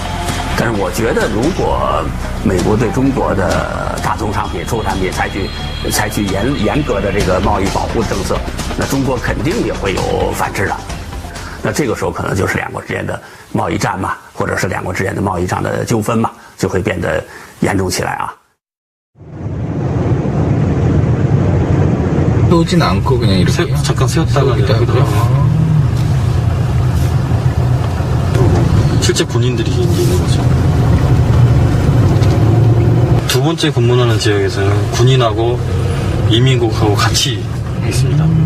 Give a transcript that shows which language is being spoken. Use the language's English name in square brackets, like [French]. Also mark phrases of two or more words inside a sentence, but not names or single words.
[Chinese] 但是我觉得，如果美国对中国的大宗商品、出口产品采取严格的这个贸易保护政策，那中国肯定也会有反制的。那这个时候可能就是两国之间的贸易战嘛，或者是两国之间的贸易上的纠纷嘛，就会变得严重起来啊。 [Korean] 오진 않고 그냥 이렇게 잠깐 세웠다가 하더라고요. 실제 군인들이 있는 거죠. 두 번째 근무하는 지역에서는 군인하고 이민국하고 같이 있습니다.